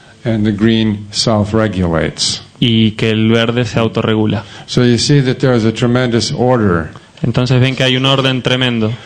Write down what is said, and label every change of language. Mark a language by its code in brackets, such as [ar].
[en] And the green self-regulates. [es] Y que el verde se autorregula. [en] So you see that there is a tremendous order. [es] Entonces ven que hay un orden tremendo.